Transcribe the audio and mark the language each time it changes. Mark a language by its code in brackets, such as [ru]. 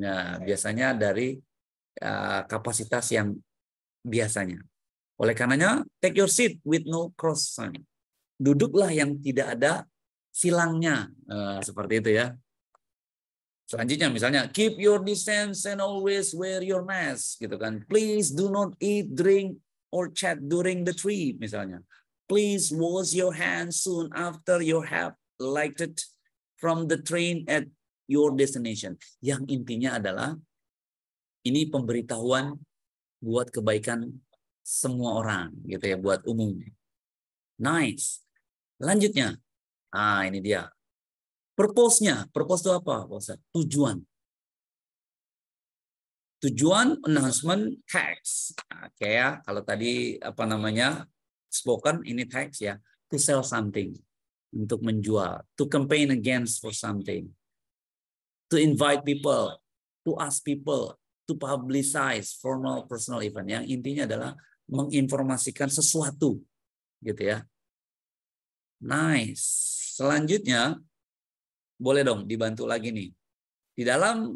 [id] Nah, biasanya dari kapasitas yang biasanya. Oleh karenanya, [en] take your seat with no cross sign. [id] Duduklah yang tidak ada silangnya. Seperti itu ya. Selanjutnya misalnya, [en] keep your distance and always wear your mask. [id] Gitu kan. [en] Please do not eat, drink, or chat during the trip. Misalnya. Please wash your hands soon after you have alighted from the train at your destination. [id] Yang intinya adalah ini pemberitahuan buat kebaikan semua orang gitu ya, buat umum. Nice. Lanjutnya. Ini dia. Purpose-nya. Purpose itu apa? Tujuan. Tujuan announcement text. Kayak kalau tadi apa namanya? [en] Spoken, ini text ya. To sell something. [id] Untuk menjual. [en] To campaign against for something. To invite people, to ask people, to publicize formal personal event. [id] Yang intinya adalah menginformasikan sesuatu, gitu ya. [en] Nice. [id] Selanjutnya, boleh dong dibantu lagi nih. Di dalam